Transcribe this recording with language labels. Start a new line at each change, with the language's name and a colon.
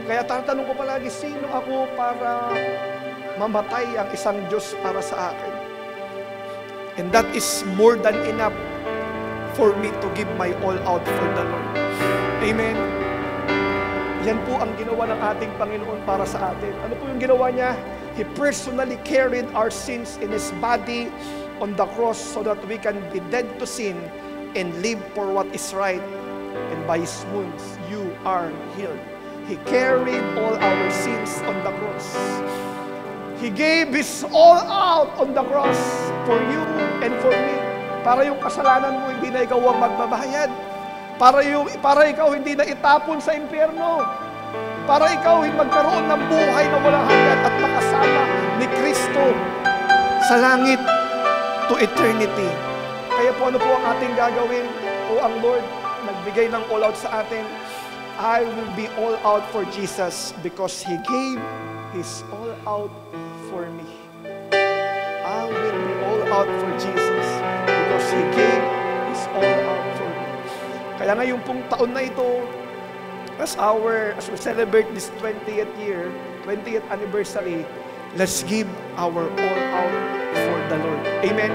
Filipino: Kaya tatanong ko palagi, sino ako para mamatay ang isang Diyos para sa akin?
English: And that is more than enough for me to give my all out for the Lord. Amen.
Filipino: Yan po ang ginawa ng ating Panginoon para sa atin. Ano po yung ginawa niya?
English: He personally carried our sins in His body on the cross so that we can be dead to sin and live for what is right. And by His wounds, you are healed. He carried all our sins on the cross. He gave His all out on the cross for you and for me.
Filipino: Para yung kasalanan mo, hindi na ikaw ang magbabayad. Para ikaw hindi na itapon sa impyerno. Para ikaw hindi magkaroon ng buhay na walang hanggan at makasama ni Kristo sa langit
English: to eternity.
Filipino: Kaya po ano po ang ating gagawin? O ang Lord, nagbigay ng all out sa atin.
English: I will be all out for Jesus because He gave His all out for me. I will be all out for Jesus because He gave His all out for me.
Filipino: Kaya ngayong pong taon na ito,
English: as we celebrate this 20th year, 20th anniversary, let's give our all out for the Lord. Amen.